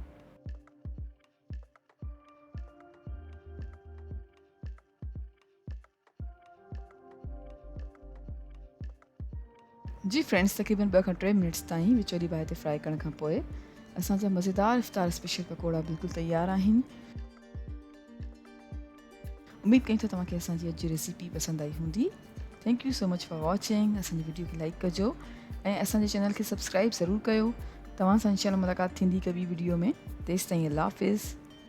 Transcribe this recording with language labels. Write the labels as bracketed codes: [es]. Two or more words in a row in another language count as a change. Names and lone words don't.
[sd] जी फ्रेंड्स, तक़रीबन 2 खां 3 मिनट्स ताईं विचोली बाहि ते फ्राई करण खां पोइ असांजा मज़ेदार इफ़्तार स्पेशल पकोड़ा बिल्कुलु तयारु आहिनि। उम्मीद कयूं था तव्हांखे असांजी अॼु जी रेसिपी पसंदि आई हूंदी। [en] thank you so much for watching. [sd] असांजी वीडियो खे लाइक कजो ऐं असांजे चैनल खे सब्सक्राइब ज़रूरु कयो। तव्हां सां इंशाअल्लाह मुलाक़ात थींदी हिकु ॿी वीडियो में। तेसिताईं [ar] الله حافظ.